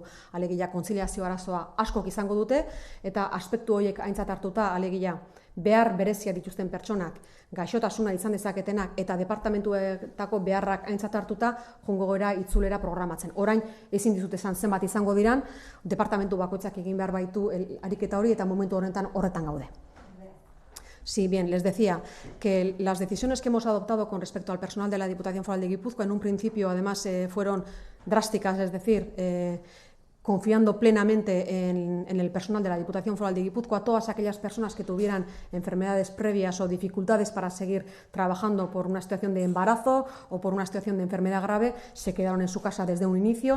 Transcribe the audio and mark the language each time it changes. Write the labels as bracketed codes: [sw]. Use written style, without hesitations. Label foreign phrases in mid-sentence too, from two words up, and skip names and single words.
[eu] Alegia kontziliazio arazoa askok izango dute, eta aspektu horiek aintzat hartuta, alegia behar berezia dituzten pertsonak, gaixotasuna izan dezaketenak eta departamentuetako beharrak aintzat hartuta joango gara itzulera programatzen. Orain ezin dizut esan zenbat izango diran, departamentu bakoitzak egin behar baitu ariketa hori eta momentu horretan gaude. [es] Sí, bien, les decía que las decisiones que hemos adoptado con respecto al personal de la Diputación Foral de Guipúzcoa en un principio además fueron drásticas, es decir, confiando plenamente en el personal de la Diputación Foral de Guipúzcoa, todas aquellas personas que tuvieran enfermedades previas o dificultades para seguir trabajando por una situación de embarazo o por una situación de enfermedad grave, se quedaron en su casa desde un inicio.